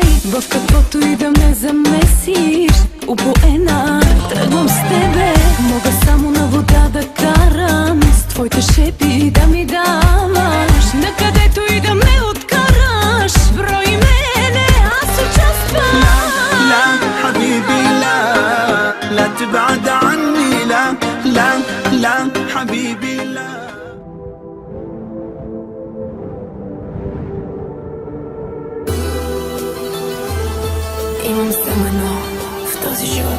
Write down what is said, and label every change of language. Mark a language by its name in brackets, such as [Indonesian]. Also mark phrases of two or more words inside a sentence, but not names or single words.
[Bulgarian] В каквото и да ме замесиш, упоена, тръгвам с тебе. Мога само на вода да карам, с твоите шепи да ми даваш. Накъдето и да ме откараш, брой мене, аз участвам. [Arabic] لا حبيبي لا لا تبعد عني لا لا لا حبيبي لا [Bulgarian] Имам само едно в този живот.